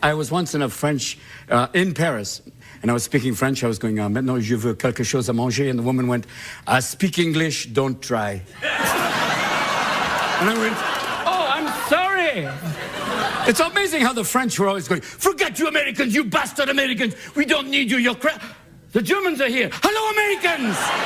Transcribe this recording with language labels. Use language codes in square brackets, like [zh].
[en] I was once in a French, in Paris, and I was speaking French. I was going, [fr] maintenant je veux quelque chose à manger. [en] And the woman went, I speak English, don't try. And I went, oh, I'm sorry. It's amazing how the French were always going, forget you Americans, you bastard Americans. We don't need you, you're crap. The Germans are here. Hello, Americans.